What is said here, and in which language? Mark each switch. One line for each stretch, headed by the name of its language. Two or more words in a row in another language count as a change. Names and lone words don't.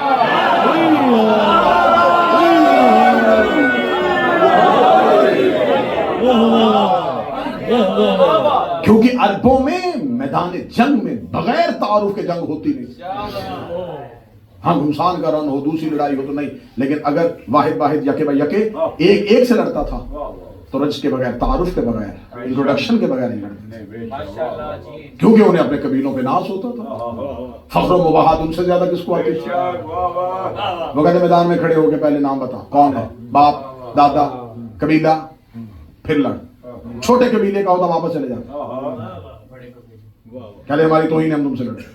Urdu: کیونکہ عربوں میں میدان جنگ میں بغیر تعارف کے جنگ ہوتی نہیں، ہاں گھمسان کا رن ہو، دوسری لڑائی ہو تو نہیں، لیکن اگر واحد واحد یکے با یکے ایک ایک سے لڑتا تھا تو رجز کے بغیر، تعارف کے بغیر، انٹروڈکشن کے بغیر نہیں لڑتے، کیونکہ انہیں اپنے قبیلوں پہ ناز ہوتا تھا، فخر و مباحات ان سے زیادہ کس کو آتی تھی؟ وہ کہتے میدان میں کھڑے ہو کے پہلے نام بتا، کون ہے، باپ، دادا، قبیلہ، پھر لڑ، چھوٹے قبیلے کا ہوتا واپس چلے جاتا، کہتے ہماری توہین ہے ہم تم سے لڑے۔